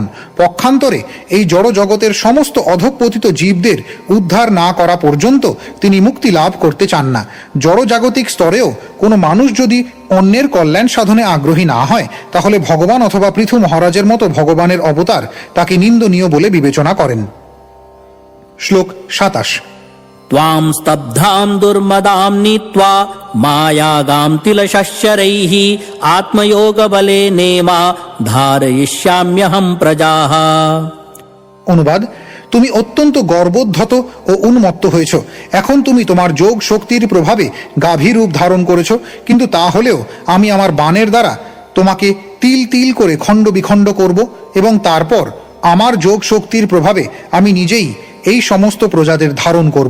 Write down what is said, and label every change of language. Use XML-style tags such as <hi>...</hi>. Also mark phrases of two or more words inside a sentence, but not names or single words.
<bn>পক্ষান্তরে এই জড় জগতের সমস্ত অধঃপতিত জীবদের উদ্ধার না করা পর্যন্ত তিনি মুক্তি লাভ করতে চান না। জড়জাগতিক স্তরেও কোনো মানুষ যদি অন্যের কল্যাণ সাধনে আগ্রহী না হয়, তাহলে ভগবান অথবা পৃথু মহারাজের মতো ভগবানের অবতার তাকে নিন্দনীয় বলে বিবেচনা করেন। শ্লোক 27।</bn> <sa>त्वां स्तब्धां दुर्मदां नीत्वा मायागां तिलशश्चरैः आत्मयोगबलेनेमा धारयिष्याम्यहं प्रजाः।</sa> <bn>অনুবাদ: তুমি অত্যন্ত গর্বোদ্ধত ও উন্মত্ত হয়েছ। এখন তুমি তোমার যোগ শক্তির প্রভাবে গাভী রূপ ধারণ করেছ, কিন্তু তা হলেও আমি আমার বাণের দ্বারা তোমাকে তিল তিল করে খণ্ড বিখণ্ড করব, এবং তারপর আমার যোগ শক্তির প্রভাবে আমি নিজেই এই সমস্ত প্রজাদের ধারণ করব।</bn>